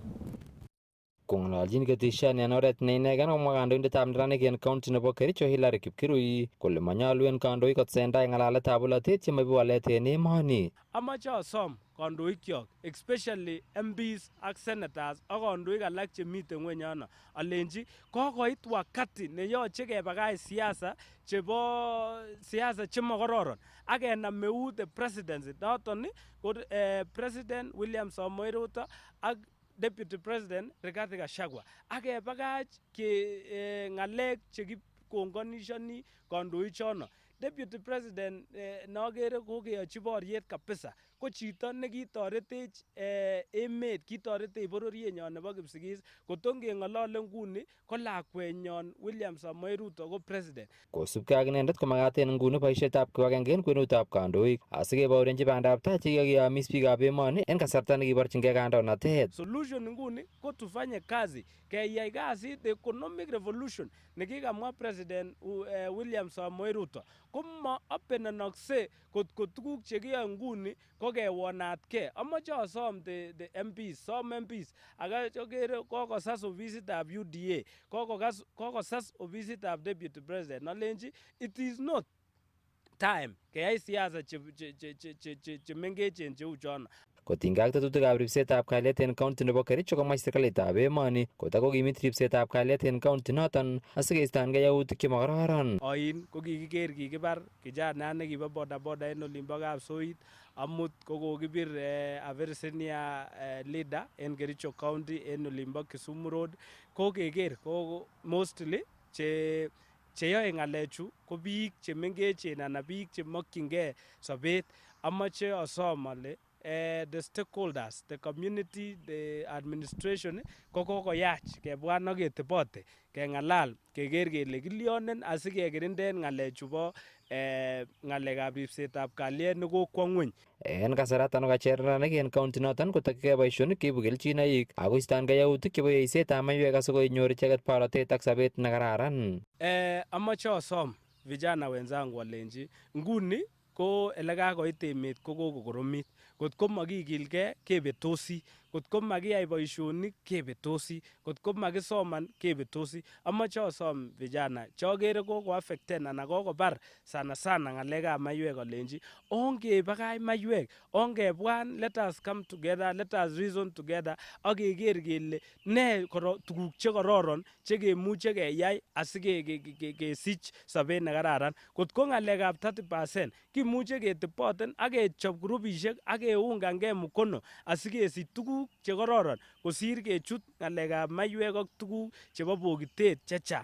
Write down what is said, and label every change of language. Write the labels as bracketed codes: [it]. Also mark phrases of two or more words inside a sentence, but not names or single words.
[kln] Kong'alalchin ketesiani en oret ne inegen komwa kandoindetab neranik en county nebo Kericho Hilary Kipkirui kole manyalu en kandoik kotsentai ng'alaletab bolotet chemaibu walet en emoni. Amache asom kandoikyok especially MPs ak senators ak kandoik alak chemiten ngweny yono alenji kokoit wakati neyoche kebakach siasa chemokororon ak kenam eut [en] the presidency [kln] noton ko President William Samoei Ruto ak Deputy President Rigathi Gachagua ak kebakach ng'alek chekikongonishoni kandoik chono. [en] Deputy President [kln] nagere ko keyochi boriet kabisa ko chito nekitoretech emet, kitoretech bororienyon nebo Kipsigis, kotongeng'olole nguni ko lakwenyon William Samoei Ruto ko president. Kosubkei ak inendet komakat en nguni boisietab kibagenge en kwenutab kandoik asikebourenchi bandab tai chekiyomis biikab emoni en kasarta nekiborchingei kandoinatet. Solution nguni ko [sw] tufanye kazi, [kln] keyai kasit [en] economic revolution [kln] nekikamwa president William Samoei Ruto komo openenokse kotko tuguk chekiyoe nguni ko kewonatgei. Amoche asom [en] the MPs, some MPs [kln] akere kokosas ofisitab UDA, kokosas ofisitab deputy president, nolenji [en] it is not time [kln] keyai siasa chemengechen cheu chono. Kotinygei ak tetutikab ripsetab kalyet en county nebo Kericho komach serikalitab emoni kotakokimit ripsetab kalyet en county noton asikeistoengei yautik chemakororon. Oin ko kikiker kikibar kijana nekibo bodaboda en olimbo Kapsoit, amut ko kokibir [en] a very senior leader [kln] en Kericho County en olimbo Kisumu Road. Ko keker ko mostly cheyoe ng'alechu ko biik chemengechen anan biik chemokyingei sobet. Amoche asom ale [en] the stakeholders, the community, the administration [kln] ko kokoyach kebwan ak ketebote keng'alal keker kele kilyonen asikekirinden ng'alechu bo ng'alekab ripsetab kalyet nekokwo ng'weny. En kasaratan kacher neranik en county noton kotokyigei boisionik cheibu kelchinoik ako istoengei yautik chebo yeisetab maiywek asikonyor icheket borotet ak sobet nekararan. Amoche asom [sw] vijana wenzangu [kln] alenji nguni ko elekakoit emet ko kokokoromit. Kotko makikilgei kebetosi, kotko makiyai boisionik kebetosi, kotko makisoman kebetosi. Amoche asom vijana chokere koko affecten anan kokobar sana ng'alekab maiywek alenji ongebakach maiywek, ongebwan, [en] let us come together, let us reason together [kln] ak keker kele ne tuguk chekororon chekemuche keyai asikesich sobet nekararan. Kotko ng'alekab 30% kimuche keteboten ak kechob grupisiek ak keungangei mukono asikesich tuguk chekororon kosir kechut ng'alekab maiywek ak tuguk chebo bokitet chechang.